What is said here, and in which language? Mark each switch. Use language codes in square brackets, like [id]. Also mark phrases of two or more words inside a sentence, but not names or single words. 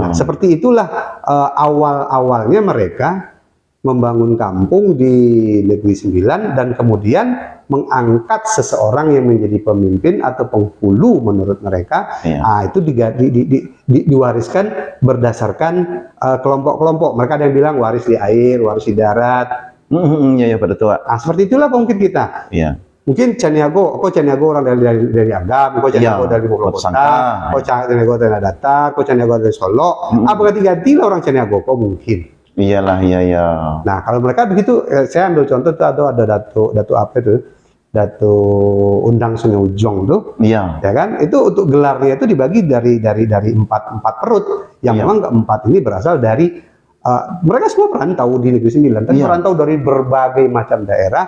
[id] Nah, seperti itulah awal-awalnya mereka membangun kampung di Negeri Sembilan dan kemudian mengangkat seseorang yang menjadi pemimpin atau penghulu menurut mereka. Nah, itu diwariskan berdasarkan kelompok-kelompok. Mereka ada yang bilang waris di air, waris di darat. Iya, pada tua. Nah, seperti itulah mungkin kita. Iya. Mungkin Caniago orang dari Agam, kok Caniago dari Bogor Kota, kok Caniago dari Datar, kok Caniago dari Solo. Apa ganti-ganti lah orang Caniago kok mungkin. Iyalah, iya. Nah, kalau mereka begitu, saya ambil contoh tuh ada Datu apa itu? Datu Undang Sungai Ujong tuh. Iya. Ya kan? Itu untuk gelarnya itu dibagi dari empat perut. Yang memang keempat ini berasal dari mereka semua perantau di Negeri Sembilan, tapi perantau dari berbagai macam daerah.